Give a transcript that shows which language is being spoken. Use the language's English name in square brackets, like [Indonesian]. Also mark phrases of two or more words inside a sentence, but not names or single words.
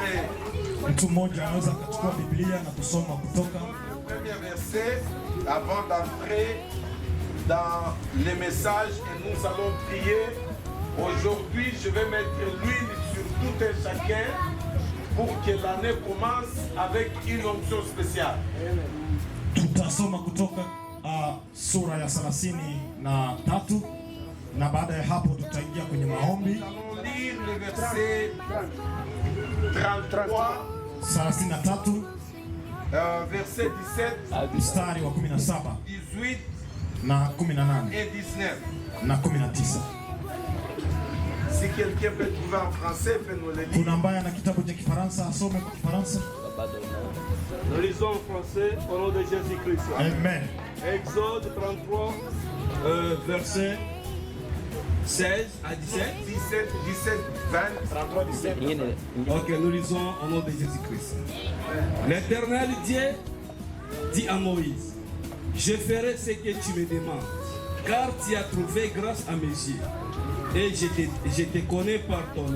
[Swahili] Mtu mmoja anaweza kuchukua Biblia na kusoma Kutoka. [French] Premier verset avant d'entrer dans les messages et nous allons prier. Aujourd'hui, je vais mettre l'huile sur tout un chacun pour que l'année commence avec une onction spéciale. [Swahili] Tutasoma Kutoka sura ya 33 na baada ya hapo tutaingia kwenye maombi. [French] Nous allons lire le verset 33, 33 verset 17, [Swahili] mstari wa 17 18 na 18 [French] et 19. [Swahili] na 19. [French] Si quelqu'un peut trouver en français, peut nous le lire. [Swahili] Kuna ambaye ana kitabu cha Kifaransa asome kwa Kifaransa. [French] Nous lisons en français au nom de Jésus-Christ. Amen. Exode 33, verset 16 à 17. 17, 20. 33, 17. Ok, nous lisons au nom de Jésus-Christ. L'Éternel Dieu dit à Moïse, je ferai ce que tu me demandes, car tu as trouvé grâce à mes yeux, et je te connais par ton nom.